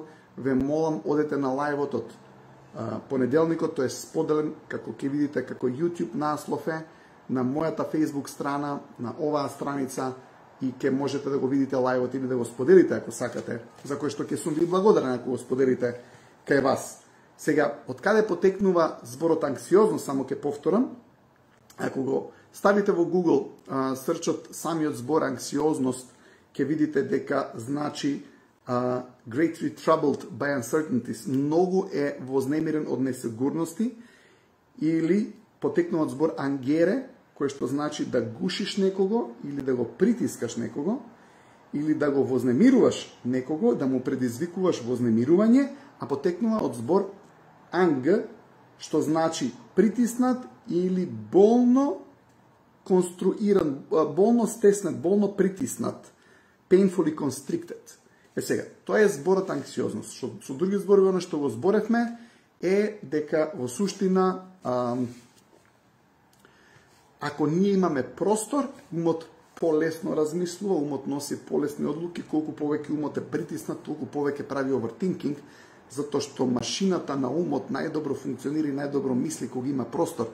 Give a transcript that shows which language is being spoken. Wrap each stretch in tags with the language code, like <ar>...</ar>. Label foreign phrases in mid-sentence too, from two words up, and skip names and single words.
<mk>Ве молам, одете на лајвот од понеделникот, тој е споделен, како ќе видите, како YouTube наслов е на мојата Facebook страна, на оваа страница, и ќе можете да го видите лајвот или да го споделите ако сакате, за кој што ќе сум ви благодарен ако го споделите кај вас. Сега, од каде потекнува зборот анксиозност, само ќе повторам. Ако го ставите во Google срчот самиот збор анксиозност, ќе видите дека значи</mk> <en>greatly troubled by uncertainties,</en> <mk>многу е вознемирен од несигурности, или потекнува од збор ангере, кој што значи да гушиш некого или да го притискаш некого, или да го вознемируваш некого, да му предизвикуваш вознемирување, а потекнува од збор анг, што значи притиснат или болно конструиран, болно стеснат, болно притиснат,</mk> <en>painfully constricted.</en> <mk>Сега, тоа е зборот анксиозност. Со други зборови, оно што го зборевме е дека во суштина ако ние имаме простор, умот полесно размислува, умот носи полесни одлуки, колку повеќе умот е притиснат, толку повеќе прави overthinking, затоа што машината на умот најдобро функционира и најдобро мисли кога има простор.</mk>